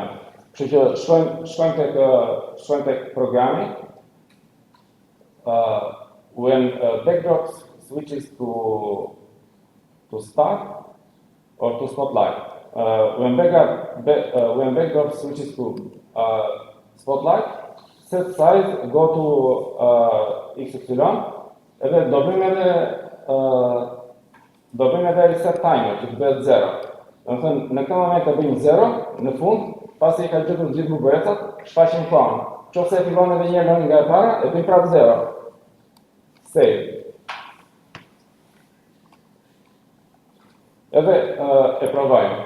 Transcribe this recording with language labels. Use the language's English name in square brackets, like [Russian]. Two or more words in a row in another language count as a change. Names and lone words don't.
[Albanian] Kështu që shkojmë tek programi. [English] When backdrop switches to start or to spotlight. When backdrop switches to spotlight, set size go to XY, [Albanian] edhe do bëjmë edhe [English] reset timer, [Albanian] që të bëhet 0. Domethënë, në këtë moment e bëjmë 0, në fund, pasi e ka gjetur gjithë buburecat, shfaqim kohën. Nëse e fillon edhe një herë nga e para, e bëjmë prapë 0. Save. Edhe e provojmë.